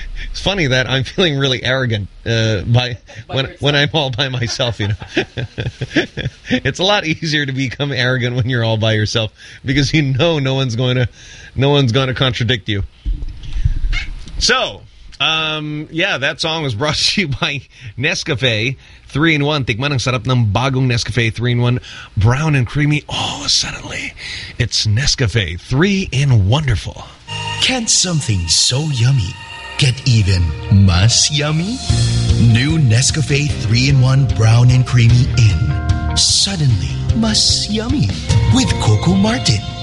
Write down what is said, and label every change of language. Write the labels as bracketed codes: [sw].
[en] It's funny that I'm feeling really arrogant when I'm all by myself, you know. It's a lot easier to become arrogant when you're all by yourself because you know no one's going to contradict you. So, yeah, that song was brought to you by Nescafe 3-in-1. [tl] Tikman ang sarap ng bagong Nescafe 3-in-1. [en] Brown and creamy. Oh, suddenly, it's Nescafe 3-in-Wonderful. Can't something so yummy get even mas yummy? New Nescafe 3-in-1 Brown and Creamy in Suddenly Mas Yummy with Coco Martin.